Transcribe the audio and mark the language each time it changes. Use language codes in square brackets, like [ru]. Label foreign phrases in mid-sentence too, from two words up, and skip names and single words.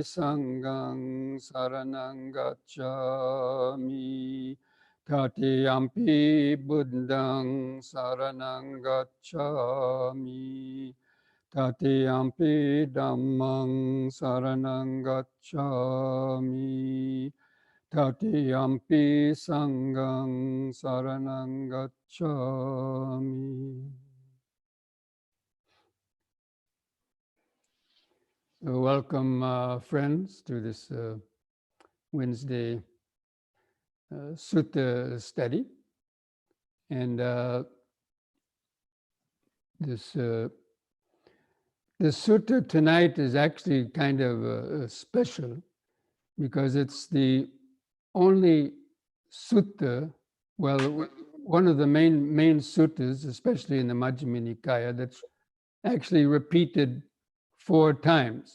[pi] Sanghang saranang gacchami, Tatiyampi Buddhang saranang gacchami, Tatiyampi Dhammang saranang gacchami, Tatiyampi Sanghang saranang gacchami. [en] So welcome, friends, to this Wednesday Sutta study. And this Sutta tonight is actually kind of special because it's the only Sutta, well, one of the main suttas, especially in the Majjhima Nikaya, that's actually repeated 4 times.